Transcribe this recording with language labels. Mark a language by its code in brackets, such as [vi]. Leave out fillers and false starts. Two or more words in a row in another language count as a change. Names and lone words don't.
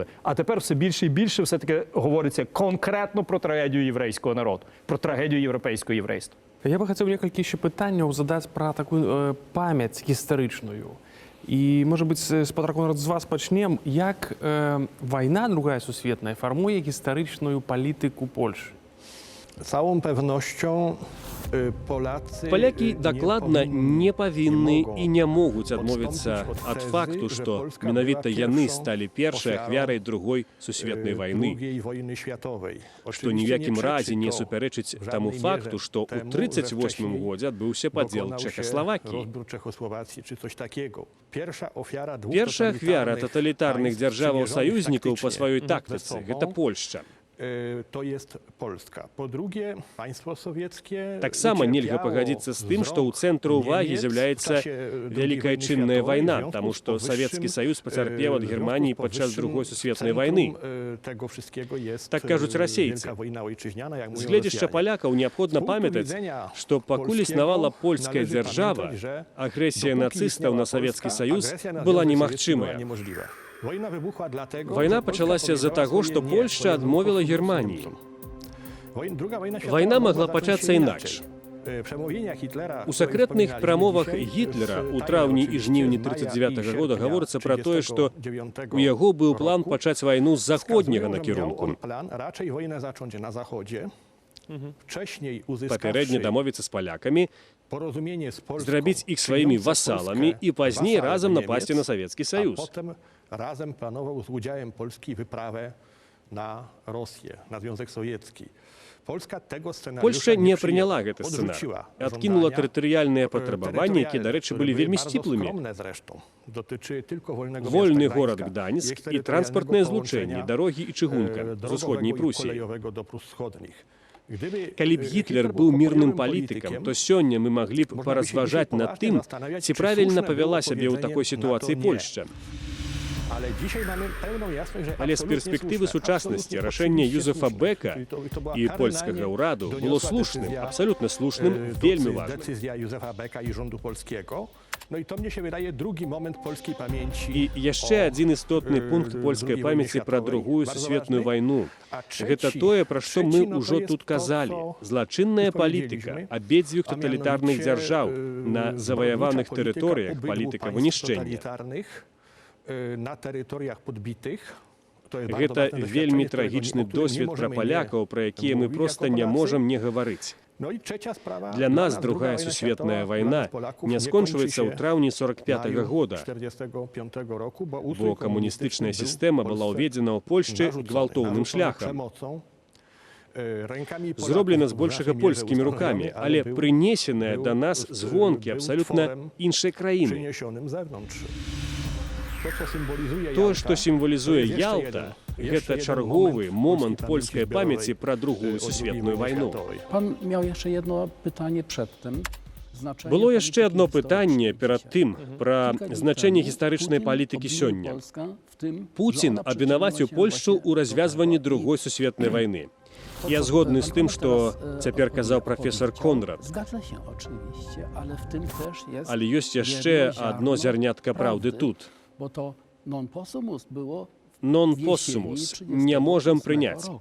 [uk] А тепер все більше і більше все-таки говориться конкретно про трагедію єврейського народу, про трагедію європейського єврейства. Я би хотів некалькі ще питань задати про таку пам'ять історичну. І, може бути, спочатку з вас почнемо. Як війна, Друга сусвітня, формує історичну політику Польщі? [pl] Całą pewnością [be] Палякі дакладна не павінны і не могуць адмовіцца ад факту, што менавіта яны сталі першай ахвярай Другой сусветнай вайны, што ні в якім разе не супярэчыць таму факту, што ў 1938 годзе адбыўся падзел Чэхаславакіі. Першая ахвяра таталітарных дзяржаваў-саюзнікаў па сваёй тактыцы – гэта Польшча. [pl] to jest Polska. Po drugie, państwo sowieckie [be] Так само нельга [pl] ucierpiało [be] пагадзіцца з тым, што ў [pl] wzrok [be] цэнтру ўвагі [pl] Niemiec w [be] з'яўляецца [pl] czasie II [be] Вялікая [pl] wojny [be] чынная [pl] światowej, [be] вайна, [pl] w związku [be] таму [pl] z [be] што [pl] powyższym, [be] Савецкі Саюз пацярпеў ад [pl] w [be] Германіі [pl] związku z [be] падчас [pl] powyższym [be] другой сусветнай [pl] centrum, [be] вайны. [pl] Tego wszystkiego jest [be] Так кажуць расейцы. [pl] Wielka wojna ojczyźniana, jak [be] З [pl] mówią [be] гледзяшча [pl] Rosjanie. [be] палякаў неабходна [pl] Z punktu [be] памятаць, [pl] widzenia [be] што пакуль існавала польская [pl] należy [be] дзяржава, [pl] pamiętać, że [be] агрэсія [pl] dopóki [be] нацыстаў на [pl] istniała [be] Савецкі [pl] Polska, [be] Саюз [pl] agresja na [be] была [pl] Związek Sowiecki była [be] немагчымая. [pl] niemożliwa. Wojna wybuchła dlatego, [be] Вайна [pl] że Polska [be] пачалася з-за [pl] powiedziała [be] таго, [pl] swoje [be] што [pl] nie [be] Польшча [pl] swojemu [be] адмовіла [pl] polskim [be] Германіі. [pl] sojusznikom. Druga wojna światowa [be] Вайна [pl] mogła [be] магла [pl] zacząć [be] пачацца [pl] się [be] інакш. [pl] inaczej. Przemówienia Hitlera, [be] У [pl] które [be] сакрэтных [pl] wspominaliśmy [be] прамовах [pl] dzisiaj, [be] Гітлера [pl] z [be] у [pl] maja [be] траўні і [pl] oczywiście, [be] жніўні [pl] z maja i [be] 1939 года [pl] sierpnia [be] гаворыцца пра тое, што [pl] 1939 [be] у яго быў план [pl] roku, [be] пачаць вайну з заходняга [pl] wskazują, że miał [be] накірунку. [pl] on plan raczej wojnę zacząć na zachodzie, wcześniej [be] Папярэдне [pl] uzyskawszy [be] дамовіцца з палякамі, [pl] porozumienie z Polską, [be] зрабіць іх сваімі [pl] czyniące [be] васаламі [pl] Polskę [be] і пазней [pl] wasalem [be] разам [pl] Niemiec, [be] напасці на Савецкі [pl] a [be] Саюз. [pl] potem razem planował z udziałem Polski wyprawę na Rosję, na Związek Sowiecki. Polska tego scenariusza [be] Польшча не [pl] przyjęła, [be] прыняла гэты сцэнар. [pl] odrzuciła [be] Адкінула [pl] żądania, [be] тэрытарыяльныя патрабаванні, якія, дарэчы, [pl] które [be] былі [pl] były [be] вельмі [pl] bardzo [be] сціплымі. [pl] skromne zresztą. Dotyczyły tylko wolnego [be] Вольны [pl] miasta [be] горад [pl] Gdańska [be] Гданьск і [pl] eksterytorialnego [be] транспартныя [pl] połączenia, [be] злучэнні, дарогі і чыгунка з [pl] drogowego [be] усходняй [pl] i [be] Прусіі. [pl] kolejowego do Prus Wschodnich. Gdyby [be] Калі б Гітлер [pl] Hitler [be] быў мірным [pl] pokojowym [be] палітыкам, [pl] politykiem, [be] то сёння мы маглі б Можна паразважаць [pl] by się [be] над [pl] dzisiaj [be] тым, [pl] zastanawiać, [be] ці [pl] czy [be] правільна [pl] słuszne było [be] павяла сябе ў [pl] powiedzenie [be] такой [pl] na [be] сітуацыі [pl] to nie. [be] Польшча. [pl] Ale dzisiaj mamy pełną jasność, że [be] Але з [pl] absolutnie [be] перспектывы [pl] słuszne, [be] сучаснасці [pl] absolutnie [be] рашэнне [pl] oczywiście [be] Юзефа [pl] słuszne. [be] Бека [pl] Czyli to była [be] і [pl] kardynalnie [be] польскага ўраду было [pl] doniosła [be] слушным, [pl] decyzja, [be] абсалютна слушным, вельмі важным. [pl] decyzja Józefa Beka i rządu polskiego. No i to mnie się wydaje drugi moment polskiej pamięci. [be] І яшчэ адзін істотны пункт [pl] drugiej [be] польскай [pl] wojny [be] памяці пра [pl] światowej, [be] другую [pl] bardzo [be] сусветную [pl] ważny. [be] вайну. [pl] A [be] Гэта тое, пра што мы [pl] no to [be] ўжо [pl] jest [be] тут [pl] to, [be] казалі. [pl] co [be] Злачынная [pl] już [be] палітыка [pl] powiedzieliśmy, [be] абедзвюх [pl] a [be] таталітарных [pl] mianowicie, [be] дзяржаў на [pl] zbrodnicza [be] заваяваных [pl] polityka [be] тэрыторыях, [pl] obydwu [be] палітыка [pl] państw [be] вынішчэння. [pl] totalitarnych, na terytoriach podbitych. To jest bardzo [be] Гэта [pl] ważne [be] вельмі [pl] doświadczenie, [be] трагічны [pl] o którym nie [be] досвед пра [pl] możemy nie [be] палякаў, пра якія мы [pl] mówić [be] проста [pl] jako [be] не [pl] Polacy. [be] можам не гаварыць. [pl] No i trzecia sprawa. [be] Для нас [pl] druga [be] другая [pl] wojna [be] сусветная [pl] światowa dla [be] вайна [pl] nas, Polaków, [be] не [pl] kończy [be] скончваецца ў [pl] się [be] траўні [pl] w [be] 45-го [pl] maju [be] года, [pl] 45 roku, bo [be] бо камуністычная сістэма была ўведзена ў Польшчы гвалтоўным шляхам. Зроблена збольшага польскімі рукамі, але прынесеная да нас звонкі абсалютна іншай краіны. [pl] Przyniesionym z zewnątrz. To, co symbolizuje [be] Тое, [pl] Jalta, [be] што сімвалізуе [pl] to jest jeszcze [be] Ялта, [pl] jeden [be] гэта [pl] moment [be] чарговы [pl] polskiej [be] момант [pl] pamięci [be] польскай [pl] zbiorowej, [be] памяці пра другую [pl] o II [be] сусветную [pl] wojnie [be] вайну. [pl] światowej. Pan miał jeszcze jedno pytanie przedtem. Znaczenie [be] Было яшчэ [pl] polityki [be] адно [pl] historycznej [be] пытанне перад [pl] dzisiaj. [be] тым пра [pl] Kilka dni [be] значэнне [pl] temu [be] гістарычнай [pl] Putin [be] палітыкі [pl] obwinił [be] сёння. [pl] Polskę w tym, [be] Пуцін [pl] że ona [be] абвінаваціў [pl] przyczyniła się [be] Польшчу [pl] właśnie [be] ў [pl] do [be] развязванні [pl] tego. [be] другой [pl] I [be] сусветнай вайны. [pl] to, [be] Я [pl] co [be] згодны з [pl] pan [be] тым, што [pl] teraz, [be] цяпер казаў прафесор [pl] powiedział, [be] Конрад. [pl] Zgadza się oczywiście, ale w tym też jest [be] Але ёсць яшчэ [pl] jedno [be] адно [pl] ziarno [be] зярнятка праўды [pl] prawdy, [be] тут. [pl] Bo to [la] non possumus [pl] było [la] Non [pl] jesieni [la] possumus. [pl] 38 [be] Не можам прыняць. [pl] roku.